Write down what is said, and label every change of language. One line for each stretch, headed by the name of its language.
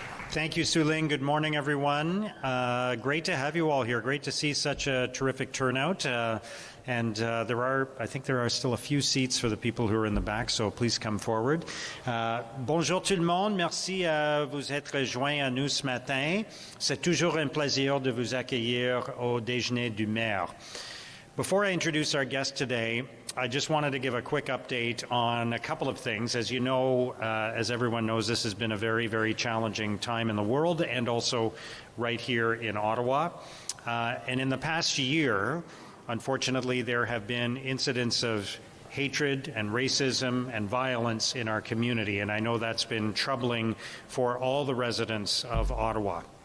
English: Thank you, Su-Ling. Good morning, everyone. Great to have you all here. Great to see such a terrific turnout. I think there are still a few seats for the people who are in the back, so please come forward.
French: Bonjour tout le monde. Merci à vous être rejoints à nous ce matin. C'est toujours un plaisir de vous accueillir au déjeuner du maire.
English: Before I introduce our guest today, I just wanted to give a quick update on a couple of things. As you know, as everyone knows, this has been a very, very challenging time in the world and also right here in Ottawa. And in the past year, unfortunately, there have been incidents of hatred and racism and violence in our community, and I know that's been troubling for all the residents of Ottawa.